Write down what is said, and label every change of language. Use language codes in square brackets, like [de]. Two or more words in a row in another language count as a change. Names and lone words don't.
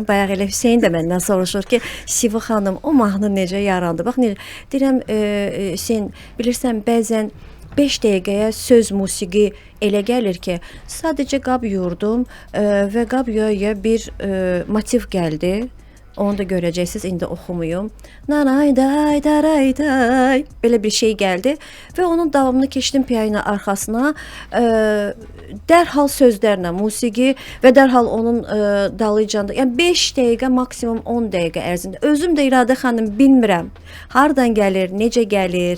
[az] Bayaq elə Hüseyn də məndən soruşur ki, Siva xanım, o mahnı necə yarandı? Bax, deyirəm, Hüseyn, bilirsən, bəzən 5 dəqiqəyə söz musiqi elə gəlir ki, sadəcə qab yuyurdum və qab yuya bir motiv gəldi. Onu da görəcəksiniz, indi oxumuyum. Nanay day daray day belə bir şey gəldi və onun davamını keçdim piano arxasına. Dərhal sözlərlə musiqi və dərhal onun dalıcanda, yəni 5 dəqiqə maksimum 10 dəqiqə ərzində. Özüm də İradə xanım bilmirəm. Hardan gəlir, necə gəlir?